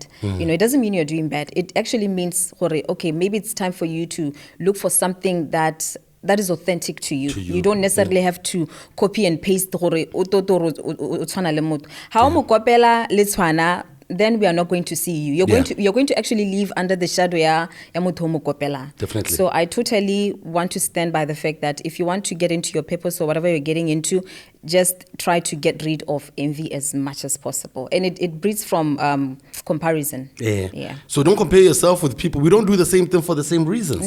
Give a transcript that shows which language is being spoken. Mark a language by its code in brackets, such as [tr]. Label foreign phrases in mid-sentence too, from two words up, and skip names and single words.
[en] It doesn't mean you're doing bad. It actually means, okay, maybe it's time for you to look for something that is authentic to you. You don't necessarily have to copy and paste. then we are not going to see you. You're going to actually live under the shadow [tn] ya motho o mo kopela. [en] Definitely. So I totally want to stand by the fact that if you want to get into your purpose or whatever you're getting into, just try to get rid of envy as much as possible. And it breeds from comparison. Yeah. So don't compare yourself with people. We don't do the same thing for the same reasons.